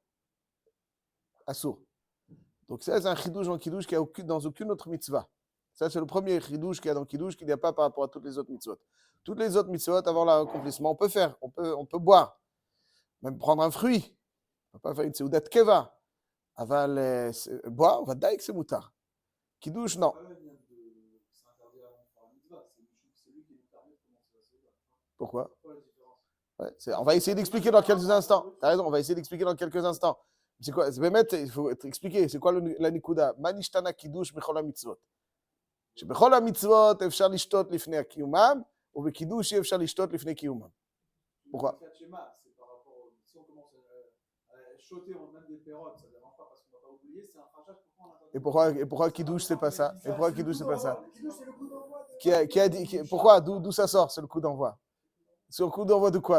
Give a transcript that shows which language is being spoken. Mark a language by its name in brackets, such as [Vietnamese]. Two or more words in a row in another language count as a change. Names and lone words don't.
[French] Assour. Donc ça, c'est un Kiddush en Kiddush qui n'y a dans aucune autre mitzvah. Ça, c'est le premier Kiddush qu'il y a dans Kiddush qu'il n'y a pas par rapport à toutes les autres mitzvot. Toutes les autres mitzvot, avant l'accomplissement, on peut boire. Même prendre un fruit. On ne peut pas faire une [Hebrew] סעודת קבע. [French] Aval, boire, on va daïk, c'est moutar. Kiddush, non. Pourquoi? Ouais, on va essayer d'expliquer dans quelques instants. Tu as raison, on va essayer d'expliquer dans quelques instants. C'est quoi? Il faut expliquer. C'est quoi la nikuda? [Hebrew] מה נשתנה קידוש בכל מצוות. שבכל המצוות אפשר לשתות לפני קיומם, ובקידוש אי אפשר לשתות לפני קיומם. [French] pourquoi? Et pourquoi Kiddush c'est pas ça? Et pourquoi Kiddush c'est pas ça? Qui a dit, pourquoi? D'où ça sort? C'est le coup d'envoi. C'est le coup d'envoi de quoi?